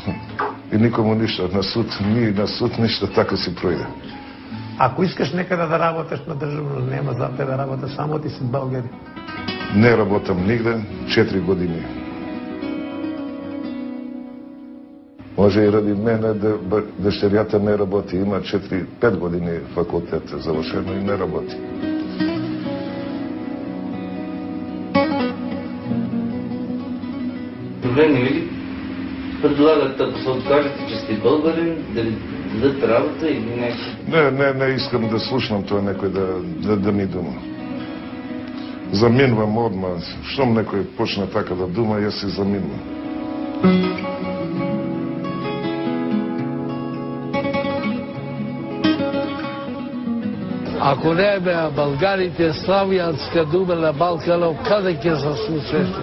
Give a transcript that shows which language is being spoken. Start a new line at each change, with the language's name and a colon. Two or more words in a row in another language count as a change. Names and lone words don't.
Macedonian: И никому ништо, на суд ништо, така си пројде. Ако искаш некаде да работиш на државно, нема за те да работиш, само ти си българи. Не работам нигде, 4 години.
Bulgarian: Може и ради мене дъщерята не работи, има 4-5 години факултет завършено и не работи. Проблеми ли предлагат, ако се откажете, че сте българин, да ви дадат работа или нещо?
Macedonian: Не искам да слушам това некој да ми дума. Заминвам одма. Щом некој почне така да дума, јас се заминвам. Ако не беа българите, славјанска дума на Балканов, каде ќе се случеше?